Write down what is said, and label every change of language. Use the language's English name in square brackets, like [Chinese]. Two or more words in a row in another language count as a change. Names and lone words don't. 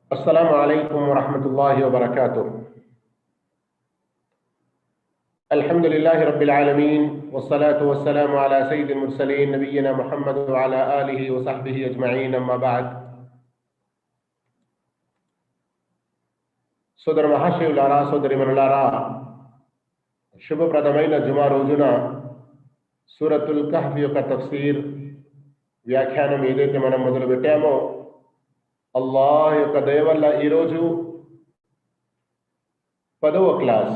[Arabic] السلام عليكم ورحمة الله وبركاته الحمد لله رب العالمين والصلاة والسلام على سيد المرسلين نبينا محمد وعلى آله وصحبه أجمعين أما بعد. [Telugu] సోదర మహాశయులారా, సోదరిమణులారా, శుభప్రదమైన జుమా రోజున సూరతుల్ కహ్ఫ్ యొక్క తఫ్సీర్ వ్యాఖ్యానం ఏదైతే మనం మొదలు పెట్టామో, అల్లాహ్ యొక్క దయ వల్ల ఈరోజు 10వ క్లాస్.